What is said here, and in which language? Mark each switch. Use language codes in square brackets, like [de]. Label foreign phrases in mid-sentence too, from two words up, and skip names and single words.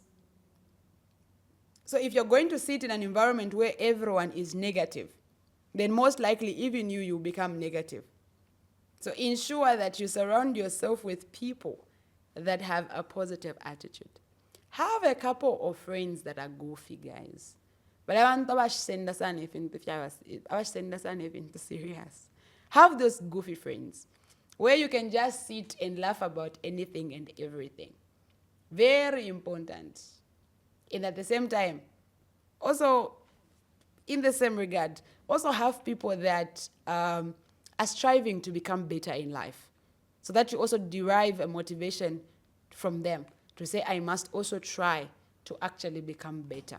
[en] So if you're going to sit in an environment where everyone is negative, then most likely even you'll become negative. So ensure that you surround yourself with people that have a positive attitude. Have a couple of friends that are goofy, guys. But [bem] abantu abasenda sana [en] if into serious. Have those goofy friends. where you can just sit and laugh about anything and everything. Very important. And at the same time, also, in the same regard, also have people that are striving to become better in life, so that you also derive a motivation from them to say, I must also try to actually become better.